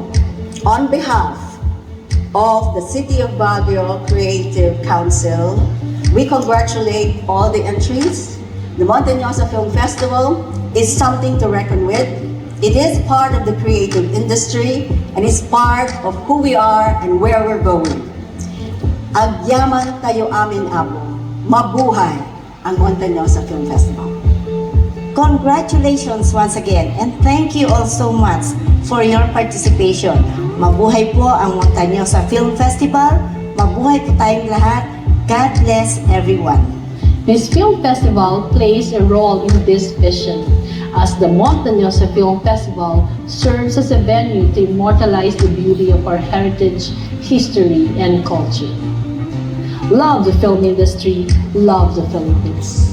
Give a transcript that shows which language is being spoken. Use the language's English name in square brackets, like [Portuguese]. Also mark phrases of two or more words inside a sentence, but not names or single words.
[English] On behalf of the City of Baguio Creative Council, we congratulate all the entries. The Montanosa Film Festival is something to reckon with. It is part of the creative industry and is part of who we are and where we're going. [Iloko] Agyaman tayo amin apo. [Filipino] Mabuhay ang Montanosa Film Festival. [English] Congratulations once again and thank you all so much for your participation. [Filipino] Mabuhay po ang Montanosa Film Festival. Mabuhay po tayong lahat. [English] God bless everyone. This film festival plays a role in this vision, as the Montanosa Film Festival serves as a venue to immortalize the beauty of our heritage, history, and culture. Love the film industry, love the Philippines.